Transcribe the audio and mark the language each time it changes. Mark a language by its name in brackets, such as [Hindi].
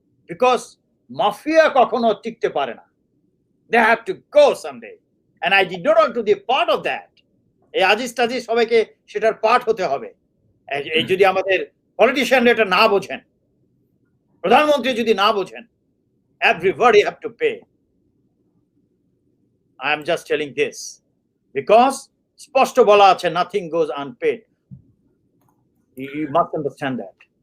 [Bangla] Because mafia কখনো টিকতে পারে না। [English] They have to go someday. And I did not want to be part of that. [Bangla] এই আজিজ টাজিজ সবাইকে সেটার পার্ট হতে হবে। এই যদি আমাদের পলিটিশিয়ানরা এটা না বোঝেন, প্রধানমন্ত্রী যদি না বোঝেন, [English] everybody have to pay. I am just telling this because [Bangla] স্পষ্ট বলা আছে [English] nothing goes unpaid. You must understand that.